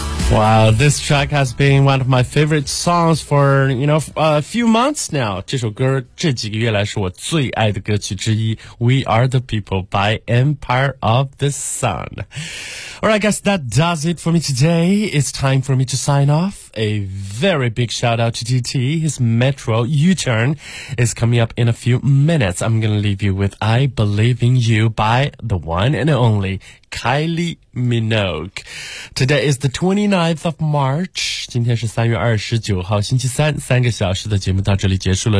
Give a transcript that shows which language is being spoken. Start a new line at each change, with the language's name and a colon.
English: Wow, this track has been one of my favorite songs for, you know, a few months now.
Chinese: 这首歌这几个月来是我最爱的歌曲之一。
English: We Are The People by Empire Of The Sun. Alright, guys, that does it for me today. It's time for me to sign off. A very big shout out to DT. His Metro U-turn is coming up in a few minutes. I'm going to leave you with I Believe In You by the one and only Kylie Minogue. Today is the 29th of March.
Chinese: 今天是3月29号星期三，三个小时的节目到这里结束了。